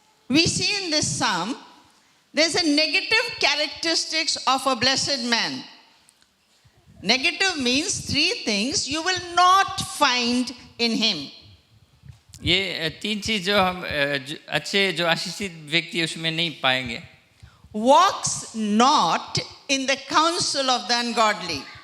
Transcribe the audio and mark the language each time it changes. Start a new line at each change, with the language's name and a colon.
English: We see in this psalm, there's a negative characteristics of a blessed man. Negative means three things you will not find in him.
Hindi: ये तीन चीज जो हम अच्छे जो आशीषित व्यक्ति उसमें नहीं पाएंगे.
English: Walks not in the counsel of the ungodly.